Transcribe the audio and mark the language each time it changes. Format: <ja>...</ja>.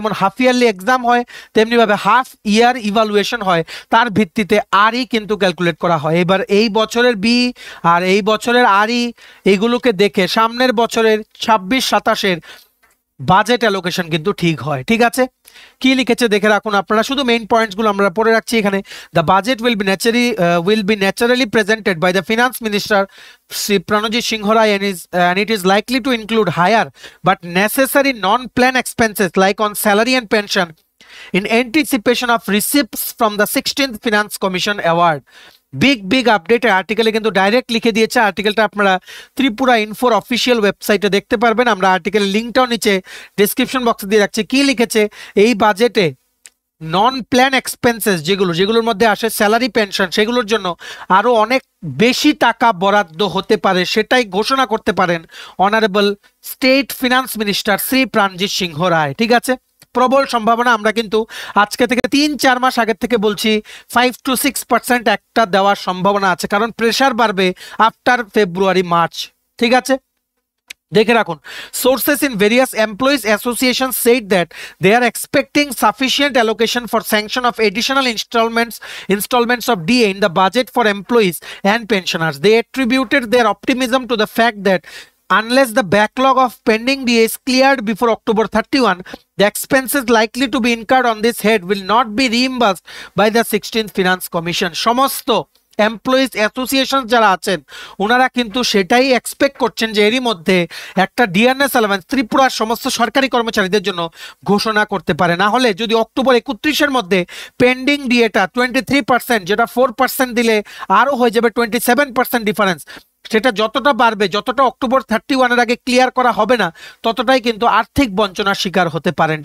<bn>যেমন half yearly exam হয় তেমনিভাবে হাফ ইয়ার ইভালুয়েশন হয়, তার ভিত্তিতে আরই কিন্তু ক্যালকুলেট করা হয়। এবার এই বছরের বি আর এই বছরের আরই এইগুলোকে দেখে সামনের বছরের 26-27-এর বাজেট অ্যালোকেশন কিন্তু ঠিক হয়, ঠিক আছে। কি লিখেছে দেখে রাখুন আপনারা, শুধু মেইন পয়েন্টসগুলো আমরা পড়ে রাখছি এখানে।</bn> <en>The budget will be naturally presented by the finance minister Sri Pranajit Singh Rai and it is likely to include higher but necessary non-plan expenses like on salary and pension in anticipation of receipts from the 16th Finance Commission award.</en> <bn>Big update আর্টিকেলে কিন্তু direct লিখে দিয়েছে। আর্টিকেলটা আপনারা Tripura ইনফোর official ওয়েবসাইটে দেখতে পারবেন। আমরা আর্টিকেলের লিঙ্কটাও নিচে description বক্সে দিয়ে রাখছি। কি লিখেছে, এই বাজেটে নন প্ল্যান এক্সপেন্সেস যেগুলোর মধ্যে আসে স্যালারি পেনশন, সেগুলোর জন্য আরো অনেক বেশি টাকা বরাদ্দ হতে পারে, সেটাই ঘোষণা করতে পারেন honourable state finance minister Shri Pranjit সিংহ রায়। ঠিক আছে, প্রবল সম্ভাবনা, আমরা কিন্তু আজকে থেকে 3-4 মাস আগের থেকে বলছি 5 to 6% একটা দেওয়ার সম্ভাবনা আছে, কারণ প্রেশার বাড়বে আফটার ফেব্রুয়ারি মার্চ। ঠিক আছে, দেখে রাখুন।</bn> <en>Sources in various employees association said that they are expecting sufficient allocation for sanction of additional installments of DA in the budget for employees and pensioners. They attributed their optimism to the fact that unless the backlog of pending DA is cleared before October 31, the expenses likely to be incurred on this head will not be reimbursed by the 16th Finance Commission.</en> <bn>সমস্ত employees association যারা আছেন ওনারা কিন্তু সেটাই expect করছেন যে এরই মধ্যে একটা ডিএনএস অ্যালাওয়েন্স ত্রিপুরার সমস্ত সরকারি কর্মচারীদের জন্য ঘোষণা করতে পারে। না হলে যদি অক্টোবর 31-এর মধ্যে পেন্ডিং ডিএটা 23%, যেটা 4% দিলে আরও হয়ে যাবে 27% ডিফারেন্স, সেটা যতটা বাড়বে, যতটা অক্টোবর 31-এর আগে ক্লিয়ার করা হবে না, ততটাই কিন্তু আর্থিক বঞ্চনার শিকার হতে পারেন।</bn>